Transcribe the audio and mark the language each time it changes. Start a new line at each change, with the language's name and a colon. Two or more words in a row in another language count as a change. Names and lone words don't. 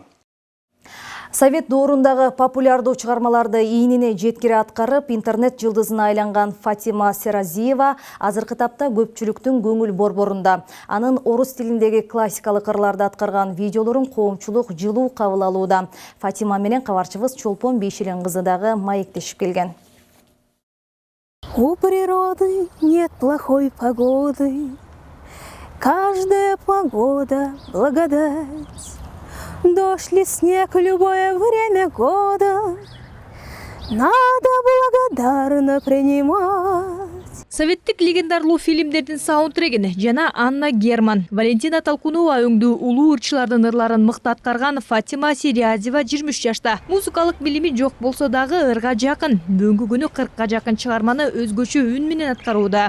Kyrgyz: Совет доорундагы популярдуу чыгармаларды ийнине жеткире аткарып, интернет жылдызына айланган Фатима Серазиева азыркы тапта көпчүлүктүн көңүл борборунда. Анын орус тилиндеги классикалык ырларды аткарган видеолорун коомчулук жылуу кабыл алууда. Фатима менен кабарчыбыз Чолпон Бейшилен кызы дагы маектешип келген.
Russian: У природы нет плохой погоды, каждая погода благодать. Дождь ли снег, любое время года надо благодарно принимать.
Kyrgyz: Советтик легендарлуу фильмдердин саундтрегин жана Анна Герман, Валентина Толкунова өңдүү улуу ырчылардын ырларын мыкты аткарган Фатима Сириязева 23 жашта. Музыкалык билими жок болсо дагы ырга жакын. Бүгүнкү күнү 40ка жакын чыгарманы өзгөчө үн менен аткарууда.